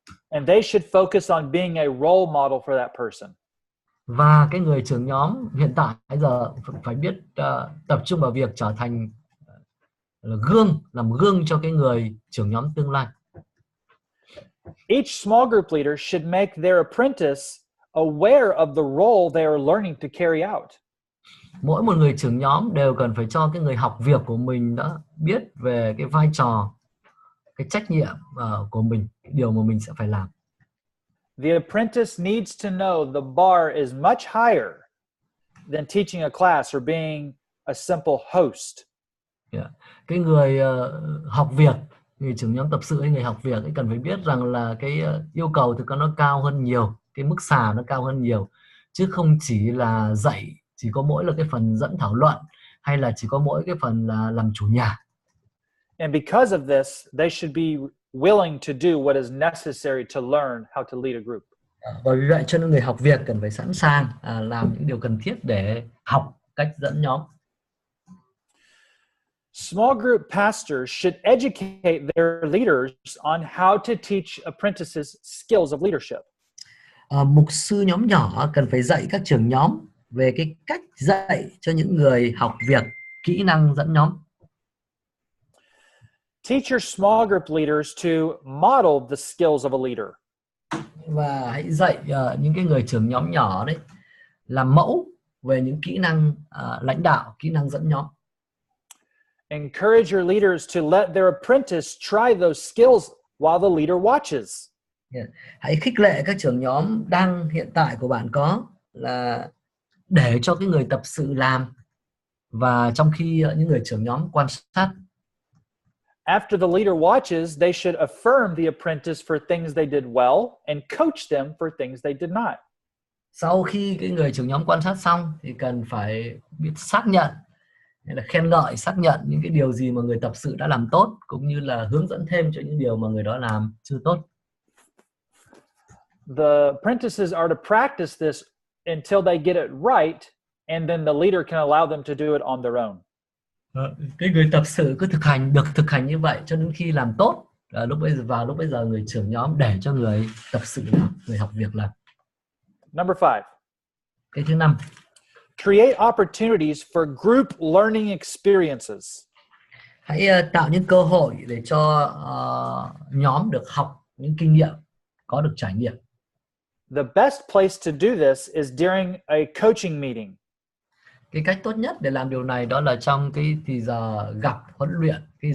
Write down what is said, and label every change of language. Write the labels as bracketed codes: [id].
[en] And they should focus on being a role model for that person. [vi] Và cái người trưởng nhóm hiện tại bây giờ phải biết tập trung vào việc trở thành làm gương cho cái người trưởng nhóm tương lai. [en] Each small group leader should make their apprentice aware of the role they are learning to carry out. [vi] Mỗi một người trưởng nhóm đều cần phải cho cái người học việc của mình đã biết về cái vai trò, cái trách nhiệm của mình, cái điều mà mình sẽ phải làm. [en] The apprentice needs to know the bar is much higher than teaching a class or being a simple host. [vi] Cái người học việc, người trưởng nhóm tập sự hay người học việc ấy cần phải biết rằng là cái yêu cầu thì nó cao hơn nhiều, cái mức xà nó cao hơn nhiều, chứ không chỉ là dạy, chỉ có mỗi là cái phần dẫn thảo luận hay là chỉ có mỗi cái phần là làm chủ nhà. [en] And because of this, they should be willing to do what is necessary to learn how to lead a group. [vi] Và vì vậy cho nên người học việc cần phải sẵn sàng làm những điều cần thiết để học cách dẫn nhóm. [en] Small group pastors should educate their leaders on how to teach apprentices skills of leadership. [vi] Mục sư nhóm nhỏ cần phải dạy các trưởng nhóm về cái cách dạy cho những người học việc, kỹ năng dẫn nhóm. [en] Teach your small group leaders to model the skills of a leader. [vi] Và hãy dạy những cái người trưởng nhóm nhỏ đấy làm mẫu về những kỹ năng lãnh đạo, kỹ năng dẫn nhóm. [en] Encourage your leaders to let their apprentice try those skills while the leader watches. [vi] Hãy khích lệ các trưởng nhóm đang hiện tại của bạn có là để cho cái người tập sự làm, và trong khi những người trưởng nhóm quan sát. [en] After the leader watches, they should affirm the apprentice for things they did well and coach them for things they did not. [vi] Sau khi cái người trưởng nhóm quan sát xong thì cần phải biết xác nhận hay là khen ngợi, xác nhận những cái điều gì mà người tập sự đã làm tốt, cũng như là hướng dẫn thêm cho những điều mà người đó làm chưa tốt. [en] the apprentices are to practice this until they get it right, and then the leader can allow them to do it on their own. [vi] Cái người tập sự cứ thực hành như vậy cho đến khi làm tốt. Lúc bây giờ người trưởng nhóm để cho người tập sự làm, người học việc làm. [en] Number 5. [vi] Cái thứ 5. [en] Create opportunities for group learning experiences. [vi] Hãy tạo những cơ hội để cho nhóm được học những kinh nghiệm, có được trải nghiệm. [en] The best place to do this is during a coaching meeting. [vi] Cái cách tốt nhất để làm điều này đó là trong cái giờ gặp huấn luyện.